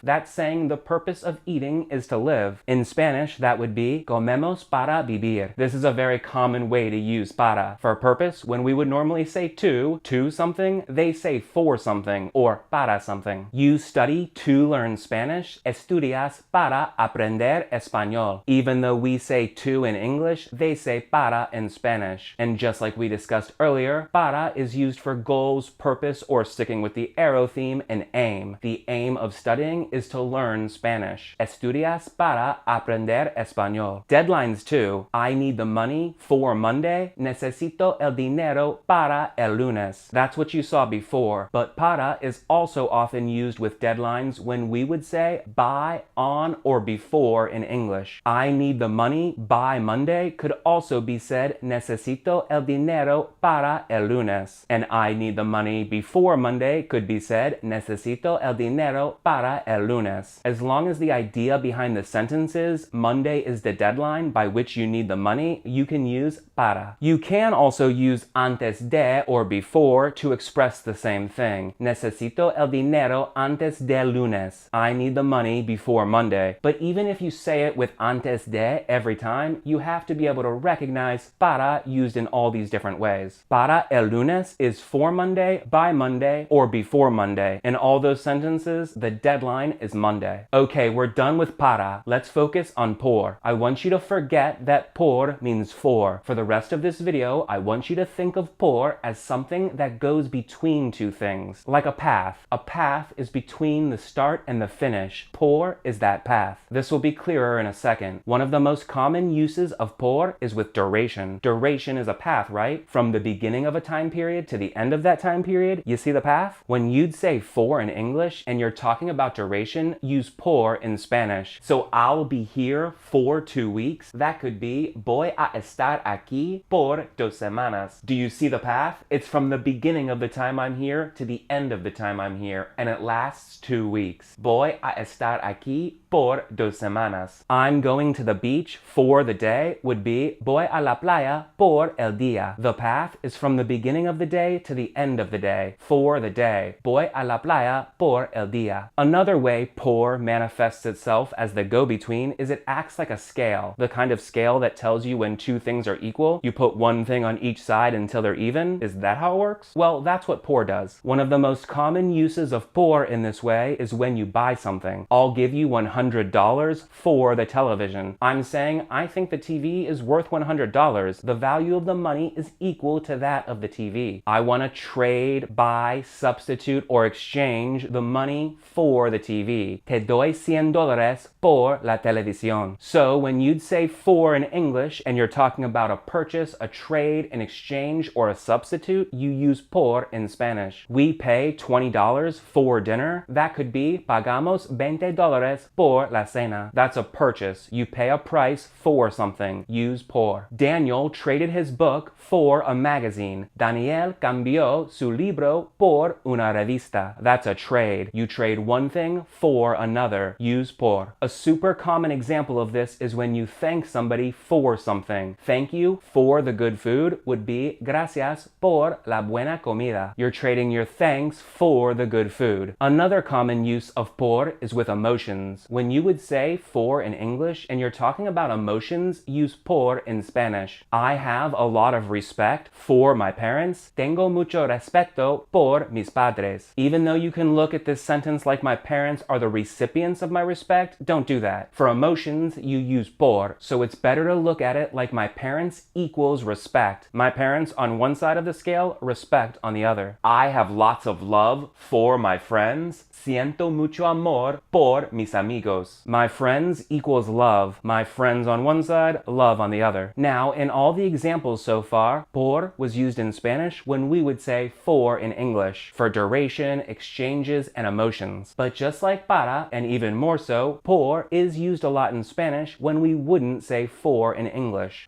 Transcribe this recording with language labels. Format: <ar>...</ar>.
<en>That's saying the purpose of eating is to live. In Spanish, that would be</en> <es>comemos para vivir.</es> <en>This is a very common way to use para. For purpose, when we would normally say to something, they say for something or para something. You study to learn Spanish.</en> <es>Estudias para aprender español.</es> <en>Even though we say to in English, they say para in Spanish. And just like we discussed earlier, para is used for goals, purpose, or sticking with the arrow theme, and aim. The aim of studying is to learn Spanish.</en> <es>Estudias para aprender español.</es> <en>Deadlines too. I need the money for Monday.</en> <es>Necesito el dinero para el lunes.</es> <en>That's what you saw before. But para is also often used with deadlines when we would say by, on, or before in English. I need the money by Monday could also be said</en> <es>necesito el dinero para el lunes.</es> <en>And I need the money before Monday could be said</en> <es>necesito el dinero dinero para el lunes.</es> <en>As long as the idea behind the sentence is Monday is the deadline by which you need the money, you can use para. You can also use antes de or before to express the same thing.</en> <es>Necesito el dinero antes del lunes.</es> <en>I need the money before Monday. But even if you say it with antes de every time, you have to be able to recognize para used in all these different ways.</en> <es>Para el lunes</es> <en>is for Monday, by Monday, or before Monday. In all those sentences, the deadline is Monday. Okay, we're done with para. Let's focus on por. I want you to forget that por means for. For the rest of this video, I want you to think of por as something that goes between two things, like a path. A path is between the start and the finish. Por is that path. This will be clearer in a second. One of the most common uses of por is with duration. Duration is a path, right? From the beginning of a time period to the end of that time period. You see the path? When you'd say for in English and you're talking about duration, use por in Spanish. So I'll be here for 2 weeks. That could be</en> <es>voy a estar aquí por 2 semanas.</es> <en>Do you see the path? It's from the beginning of the time I'm here to the end of the time I'm here, and it lasts 2 weeks.</en> <es>Voy a estar aquí por 2 semanas.</es> <en>I'm going to the beach for the day would be</en> <es>voy a la playa por el día.</es> <en>The path is from the beginning of the day to the end of the day, for the day.</en> <es>Voy a la playa por el día.</es> <en>Another way por manifests itself as the go-between is it acts like a scale, the kind of scale that tells you when two things are equal. You put one thing on each side until they're even. Is that how it works? Well, that's what por does. One of the most common uses of por in this way is when you buy something. I'll give you $100 for the television. I'm saying I think the TV is worth $100. The value of the money is equal to that of the TV. I want to trade, buy, substitute, or exchange the money for the TV.</en> <es>Te doy $100 por la televisión.</es> <en>So when you'd say for in English and you're talking about a purchase, a trade, an exchange, or a substitute, you use por in Spanish. We pay $20 for dinner. That could be</en> <es>pagamos $20 por la cena.</es> <en>That's a purchase. You pay a price for something. Use por. Daniel traded his book for a magazine.</en> <es>Daniel cambió su libro por una revista.</es> <en>That's a trade. You trade one thing for another. Use por. A super common example of this is when you thank somebody for something. Thank you for the good food would be</en> <es>gracias por la buena comida.</es> <en>You're trading your thanks for the good food. Another common use of por is with emotions. When you would say for in English and you're talking about emotions, use por in Spanish. I have a lot of respect for my parents.</en> <es>Tengo mucho respeto por mis padres.</es> <en>Even though you can look at this sentence like my parents are the recipients of my respect, don't do that. For emotions, you use por, so it's better to look at it like my parents equals respect. My parents on one side of the scale, respect on the other. I have lots of love for my friends.</en> <es>Siento mucho amor por mis amigos.</es> <en>My friends equals love. My friends on one side, love on the other. Now, in all the examples so far, por was used in Spanish when we would say for in English, for duration, exchanges, and emotions. But just like para, and even more so, por is used a lot in Spanish when we wouldn't say for in English.</en>